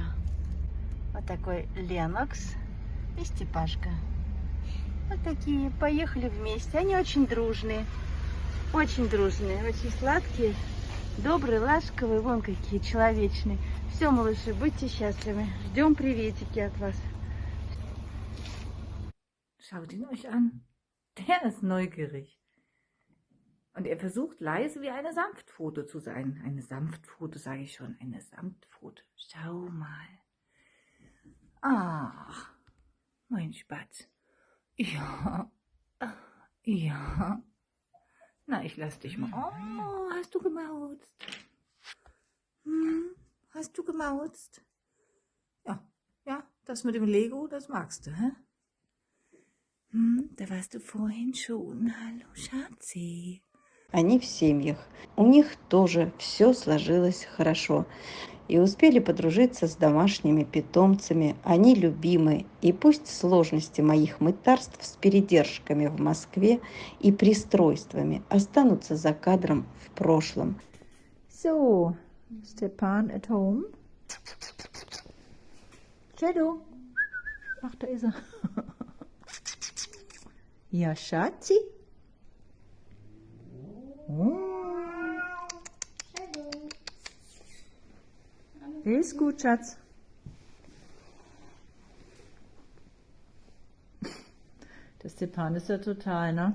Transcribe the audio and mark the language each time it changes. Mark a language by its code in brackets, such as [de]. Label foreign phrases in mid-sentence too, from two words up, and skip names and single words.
[ru] Вот такой Ленокс и Степашка. Вот такие, поехали вместе. Они очень дружные, очень сладкие, добрые, ласковые, вон какие человечные. Все, малыши, будьте счастливы. Ждем приветики от вас. [de] Schaut ihn euch an. Der ist neugierig. Und er versucht leise wie eine Sanftpfote zu sein. Eine Sanftpfote, sage ich schon. Eine Sanftpfote. Schau mal. Ach, mein Spatz. Ja. Ja. Na, ich lass dich mal. Oh, hast du gemauzt? Hast du gemauzt? Ja, ja, das mit dem Lego, das magst du, hä? Da warst du vorhin schon. Hallo, Schatzi. [ru] Они в семьях. У них тоже все сложилось хорошо. И успели подружиться с домашними питомцами. Они любимы. И пусть сложности моих мытарств с передержками в Москве и пристройствами останутся за кадром в прошлом. [en] So, Stepan at home. Shadow. [de] Ach, da ist er. Ja, Schatzi. Ist gut, Schatz. Der Stepan ist ja total, ne?